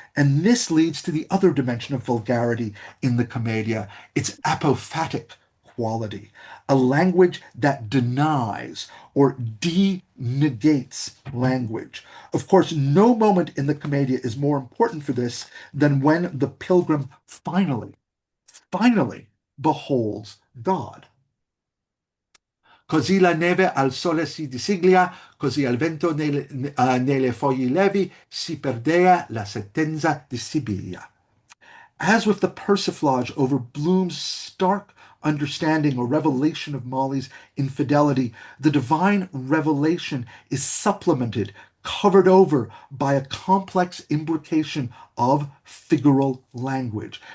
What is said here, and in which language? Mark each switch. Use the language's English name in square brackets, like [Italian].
[English] And this leads to the other dimension of vulgarity in the Commedia, its apophatic quality, a language that denies or de-negates language. Of course, no moment in the Commedia is more important for this than when the pilgrim finally beholds God. [Italian] Così la neve al sole si disiglia, così al vento nelle foglie levi si perdea la sentenza di Sibiglia. [English] As with the persiflage over Bloom's stark understanding or revelation of Molly's infidelity, the divine revelation is supplemented, covered over by a complex imbrication of figural language.